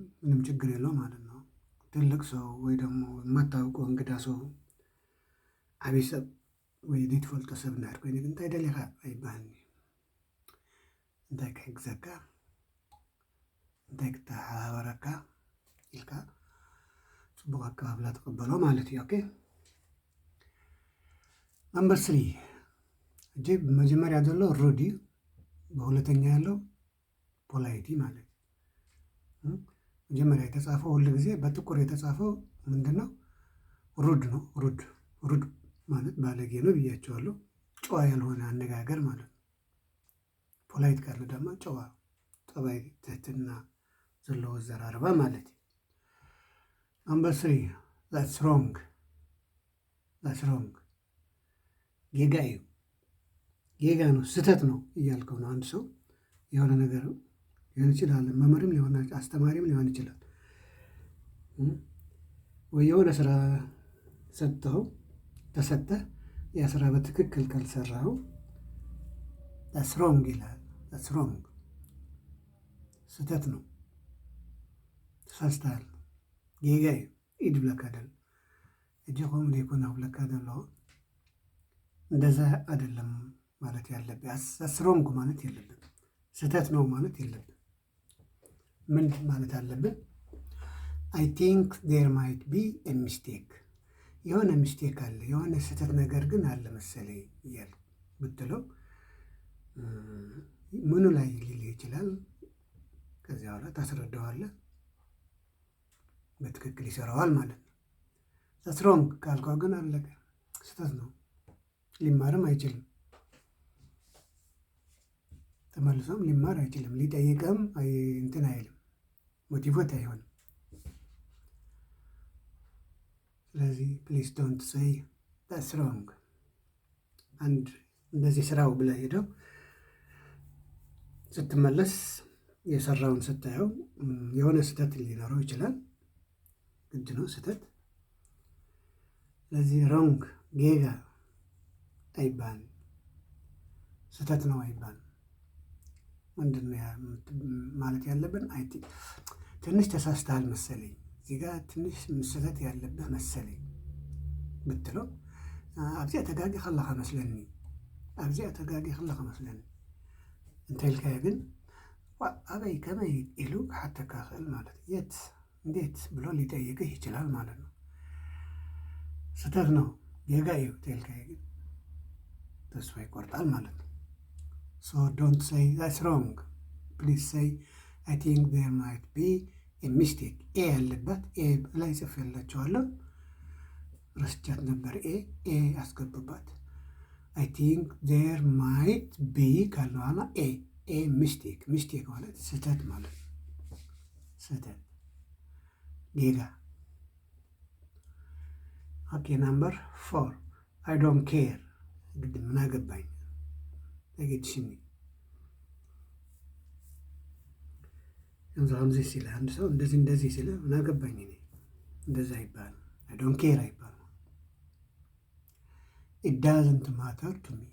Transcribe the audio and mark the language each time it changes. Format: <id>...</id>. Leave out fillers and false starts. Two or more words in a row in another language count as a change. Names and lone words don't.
<am>ምንም ችግር የለው ማለት ነው። ትልቅ ሰው ወይ ደግሞ የማታውቀው እንግዳ ሰው</am> <ti>ዓብይ ሰብ ወይ ዘይትፈልጦ ሰብ እናድር ኮይኑ ግን እንታይ ደሊኻ ኣይባሃልኒ፣ እንታይ ክሕግዘካ፣ እንታይ ክተሓባበረካ ኢልካ ፅቡቅ ኣቀባብላ ተቀበሎ ማለት እዩ። ኦኬ።</ti> <am>ነምበር 3 እጅ በመጀመሪያ</am> <ti>ዘሎ ሩድ እዩ፣</ti> <am>በሁለተኛ ያለው ፖላይቲ ማለት መጀመሪያ የተጻፈው ሁሉ ጊዜ በጥቁር የተጻፈው ምንድን ነው? ሩድ ነው። ሩድ ማለት ባለጌ ነው ብያቸዋለሁ። ጨዋ ያልሆነ አነጋገር ማለት ነው። ፖላይት ካለ ደግሞ ጨዋ፣ ጠባይ፣</am> <ti>ትህትና ዘለዎ ዘራርባ ማለት እዩ።</ti> <am>ነምበር 3</am> <en>that's wrong</en> <ti>ጌጋ እዩ።</ti> <am>ጌጋ ነው፣ ስህተት ነው እያልከው ነው። አንድ ሰው የሆነ ነገር ሊሆን ይችላል፣ መምህርም ሊሆን አስተማሪም ሊሆን ይችላል። ወይ የሆነ ስራ ተሰጠህ፣ ያ ስራ በትክክል ካልሰራኸው</am> <en>that's wrong</en> <am>ይላል።</am> <en>that's wrong</en> <am>ስህተት ነው፣ ተሳስተሃል።</am> <ti>ጌጋ እዩ ኢድ ብለካ ደሎ እጅ ከምኡ ዘይኮነ ብለካ ደሎ</ti> <am>እንደዛ አይደለም ማለት ያለብህ።</am> <en>that's wrong</en> <am>ማለት የለብን፣ ስህተት ነው ማለት የለብን። ምን ማለት አለብን?</am> <en>I think there might be a mistake፣</en> <am>የሆነ ሚስቴክ አለ፣ የሆነ ስህተት ነገር ግን አለ መሰለኝ እያል ብትለው ምኑ ላይ ሊል ይችላል። ከዚያ በኋላ ታስረዳዋለህ፣ በትክክል ይሰራዋል ማለት ነው።</am> <en>that's wrong</en> <am>ካልከው ግን አለቀ፣ ስህተት ነው፣ ሊማርም አይችልም። ተመልሶም ሊማር አይችልም፣ ሊጠይቅም እንትን አይልም፣ ሞቲቬት አይሆንም። ስለዚህ</am> <en>please don't say that's wrong።</en> <am>አንድ እንደዚህ ስራው ብለህ ሄደው ስትመለስ የሰራውን ስታየው የሆነ ስህተት ሊኖረው ይችላል፣ ግድ ነው ስህተት። ስለዚህ ሮንግ ጌጋ አይባልም፣ ስህተት ነው አይባልም። ምንድን ነው ማለት ያለብን? ትንሽ ተሳስተሃል መሰለኝ፣ እዚህ ጋር ትንሽ ስህተት ያለብህ መሰለኝ ብትለው</am> <ti>ኣብዚኣ ተጋጊ ከለኻ መስለኒ፣ ኣብዚኣ ተጋጊ ከለኻ መስለኒ እንተይልካዮ ግን ኣበይ ከመይ ኢሉ ክሓተካ ክእል</ti> <am>ማለት እዩ። የት እንዴት ብሎ ሊጠይቅህ ይችላል ማለት ነው። ስህተት ነው</am> <ti>ጌጋ እዩ እንተይልካዮ ግን</ti> <am>ተስፋ ይቆርጣል ማለት ነው።</am> <en>So don't say that's wrong. Please say I think there might be a mistake.</en> <am>ኤ ያለበት ኤ ላይ ጽፌላችኋለሁ፣ ረስቻት ነበር። ኤ አስገቡባት።</am> <en>I think there might be</en> <am>ካልነዋላ</am> <en>a mistake</en> <am>ማለት ስህተት ማለት ነው። ስህተት ጌጋ። ኦኬ። ነምበር 4</am> <en>I don't care።</en> <am>ግድ ምን አገባኝ ተገድሽኒ ከምዚ ሲለ አንድ ሰው እንደዚህ ሲለ ምን አገባኝ እኔ፣ እንደዛ አይባልም።</am> <en>I don't care</en> <am>አይባልም።</am> <en>it doesn't matter to</en>